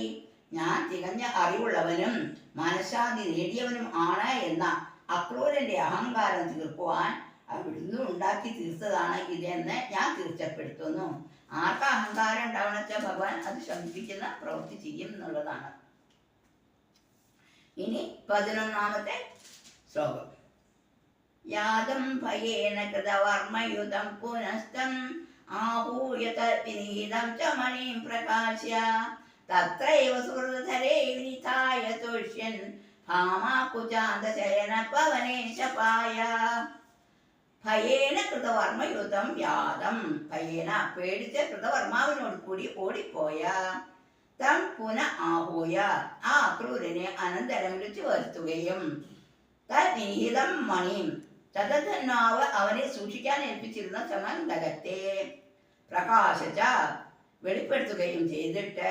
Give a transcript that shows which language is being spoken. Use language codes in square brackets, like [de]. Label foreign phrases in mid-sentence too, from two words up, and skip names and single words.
[ml] ഞാൻ തികഞ്ഞ അറിവുള്ളവനും മനഃശാന്തി നേടിയവനും ആണ് എന്ന അക്രൂരന്റെ അഹങ്കാരം തീർക്കുവാൻ അവിടുന്ന് ഉണ്ടാക്കി തീർത്തതാണ് ഇതെന്ന് ഞാൻ തീർച്ചപ്പെടുത്തുന്നു. ആർക്കാ അഹങ്കാരം ഉണ്ടാവണം വെച്ചാൽ ഭഗവാൻ അത് ശമിപ്പിക്കുന്ന പ്രവൃത്തി ചെയ്യും എന്നുള്ളതാണ്. ഇനി 11ാമത്തെ ശ്ലോകം. [sa] यादं भयेन कृतवर्मयुतं पुनस्तं आहूय तद्विनीतं च मणिं प्रकाश्य तत्रैव सुहृदधरे विनिधाय तुष्यन् भामाकुचान्तशयनपवनेशपाय भयेन कृतवर्मयुतं यादं. [ml] ഭയേന പേടിച്ച് കൃതവർമാവിനോട് കൂടി ഓടിപ്പോയ [sa] तं पुन आहूय [ml] ആ അക്രൂരനെ അനന്തരം വിളിച്ചു വരുത്തുകയും [sa] तद्विनीतं मणिं [ml] ചതധന്മാവ് അവനെ സൂക്ഷിക്കാൻ ഏൽപ്പിച്ചിരുന്ന സമന്തകത്തെ പ്രകാശിച്ച വെളിപ്പെടുത്തുകയും ചെയ്തിട്ട്